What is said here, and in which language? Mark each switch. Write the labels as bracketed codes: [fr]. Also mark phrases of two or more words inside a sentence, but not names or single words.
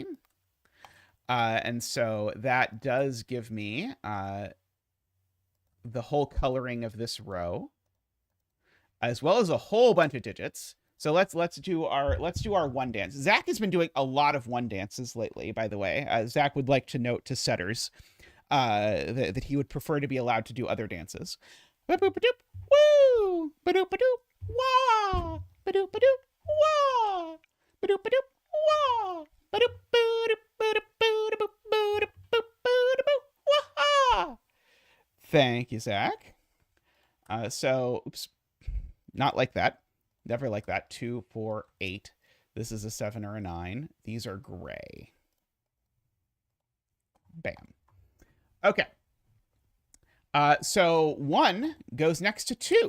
[en] And so that does give me the whole coloring of this row, as well as a whole bunch of digits. So let's do our 1 dance. Zach has been doing a lot of 1 dances lately, by the way. Zach would like to note to setters that he would prefer to be allowed to do other dances. Ba-boop-a-doop, woo! Ba-doop-a-doop, wah! Ba-doop-a-doop, wah! Ba-doop-a-doop, wah! Ba-doop-a-doop, thank you, Zach. Oops, not like that. Never like that. 2, 4, 8. This is a 7 or a 9. These are gray. Bam. Okay. So 1 goes next to 2.